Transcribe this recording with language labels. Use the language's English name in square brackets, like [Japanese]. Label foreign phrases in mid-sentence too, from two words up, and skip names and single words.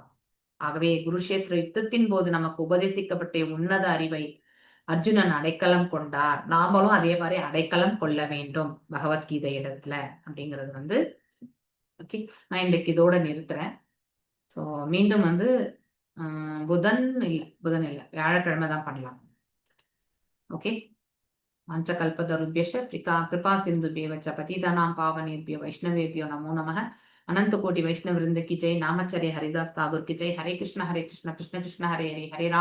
[Tamil] ஆகவே குருஷேத்திர யுத்தத்தின் போது நமக்கு உபதேசிக்கப்பட்ட உன்னத அறிவை அர்ஜுனன் அடைக்கலம் கொண்டார். நாமளும் அதே மாதிரி அடைக்கலம் கொள்ள வேண்டும் பகவத்கீதை இடத்துல அப்படிங்கிறது ஓகே. நான் இன்றைக்கு இதோட நிறுத்துறேன். ஸோ மீண்டும் புதன் இல்லை வியாழக்கிழமை தான் பண்ணலாம். ஓகே. [Sanskrit] पंचकल्पतरुभ्यश्च कृपा सिन्धुभ्यः च पतितानां पावनेभ्यो वैष्णवेभ्यो नमो नमः। [Hindi] अनंत कोटि वैष्णव वृंद की जय। नामचर्य हरिदास ठाकुर की जय। [Sanskrit] हरे कृष्ण कृष्ण कृष्ण हरे हरे, हरे राम